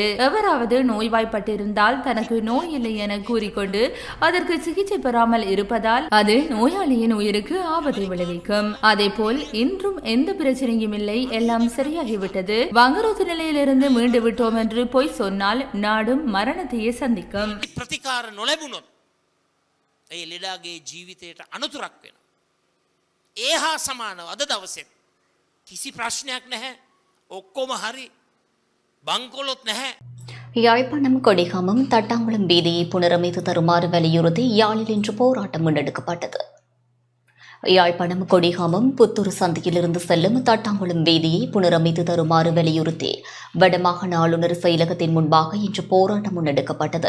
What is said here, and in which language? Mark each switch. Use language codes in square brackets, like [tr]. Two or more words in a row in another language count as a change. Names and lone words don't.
[ta] எவராவது நோய்வாய்ப்பட்டிருந்தால் தனக்கு நோய் இல்லை என கூறிக்கொண்டு அதற்கு சிகிச்சை பெறாமல் இருப்பதால் அது நோயாளியின் உயிருக்கு ஆபத்தை விளைவிக்கும். அதேபோல் இன்றும் எந்த பிரச்சனையும் இல்லை, எல்லாம் சரியாகிவிட்டது, வங்குரோத்து நிலையிலிருந்து மீண்டு விட்டோம் என்று பொய் சொன்னால் நாடும் மரணத்தையே சந்திக்கும். [si] ප්‍රතිකාර නොලැබුණොත් ඒ ලෙඩාගේ ජීවිතයට අනතුරක් වෙනවා. ඒ හා සමානව අද දවසෙත් කිසි ප්‍රශ්නයක් නැහැ. ඔක්කොම හරි. බංකොලොත් නැහැ. [ta] யாழ்ப்பாணம் கொடிகாமம் தட்டாங்குளம் வீதியை புனரமைத்து தருமாறு வலியுறுத்தி யாழில் இன்று போராட்டம் முன்னெடுக்கப்பட்டது. யாழ்ப்பாணம் கொடிகாமம் புத்தூர் சந்தியிலிருந்து செல்லும் தட்டாங்குளம் வீதியை புனரமைத்து தருமாறு வலியுறுத்தி வடமாகாண ஆளுநர் செயலகத்தின் முன்பாக இன்று போராட்டம் முன்னெடுக்கப்பட்டது.